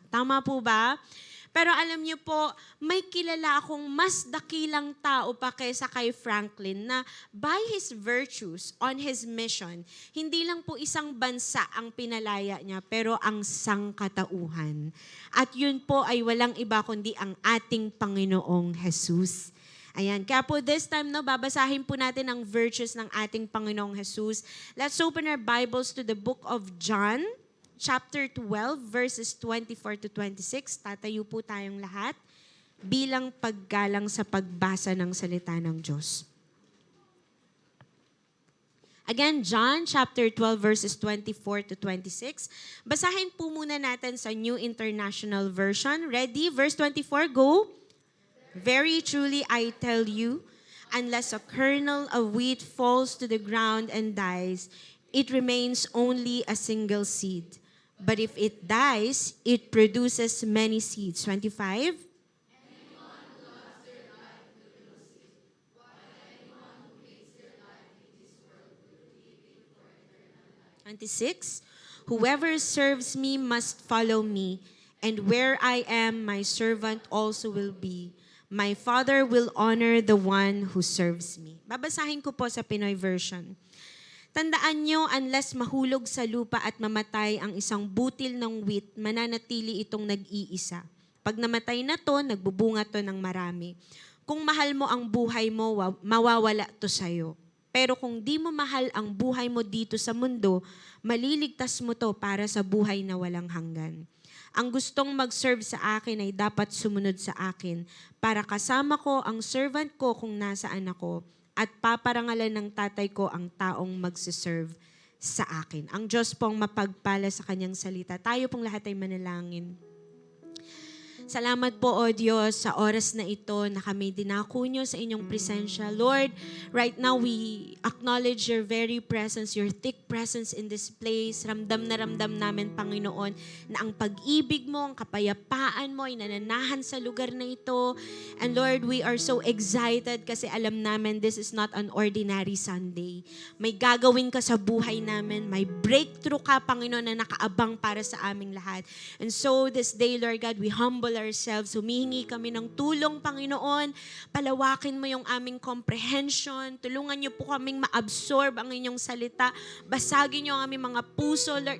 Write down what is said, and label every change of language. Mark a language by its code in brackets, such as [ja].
[tl] Tama po ba? Pero alam niyo po, may kilala akong mas dakilang tao pa kaysa kay Franklin na [en] by his virtues on his mission, [tl] hindi lang po isang bansa ang pinalaya niya, pero ang sangkatauhan. At yun po ay walang iba kundi ang ating Panginoong Jesus. Ayan. Kaya po [en] this time, [tl] no, babasahin po natin ang virtues ng ating Panginoong Jesus. [en] Let's open our Bibles to the book of John, chapter 12, verses 24 to 26. [tl] Tatayo po tayong lahat bilang paggalang sa pagbasa ng salita ng Diyos. [en] Again, John chapter 12, verses 24 to 26. [tl] Basahin po muna natin sa New International Version. Ready? [en] Verse 24, go. Very truly I tell you, unless a kernel of wheat falls to the ground and dies, it remains only a single seed. But if it dies, it produces many seeds. 25. 26. Whoever serves me must follow me, and where I am, my servant also will be. My Father will honor the one who serves me. [tl] Babasahin ko po sa Pinoy version. Tandaan nyo, [en] unless [tl] mahulog sa lupa at mamatay ang isang butil ng wheat, mananatili itong nag-iisa. Pag namatay na to, nagbubunga to ng marami. Kung mahal mo ang buhay mo, mawawala to sa'yo. Pero kung di mo mahal ang buhay mo dito sa mundo, maliligtas mo to para sa buhay na walang hanggan. Ang gustong mag-serve sa akin ay dapat sumunod sa akin para kasama ko ang servant ko kung nasaan ako, at paparangalan ng tatay ko ang taong magsiserve sa akin. Ang Diyos pong mapagpala sa kanyang salita. Tayo pong lahat ay manalangin. Salamat po, O Diyos, sa oras na ito na kami dinako nyo sa inyong presensya. [en] Lord, right now we acknowledge your very presence, your thick presence in this place. [tl] Ramdam na ramdam namin, Panginoon, na ang pag-ibig mo, ang kapayapaan mo ay nananahan sa lugar na ito. [en] And Lord, we are so excited [tl] kasi alam namin [en] this is not an ordinary Sunday. [tl] May gagawin ka sa buhay namin. May breakthrough ka, Panginoon, na nakaabang para sa aming lahat. [en] And so this day, Lord God, we humble ourselves. [tl] Humihingi kami ng tulong, Panginoon. Palawakin mo yung aming comprehension. Tulungan niyo po kaming ma-absorb ang inyong salita. Basagin niyo ang aming mga puso.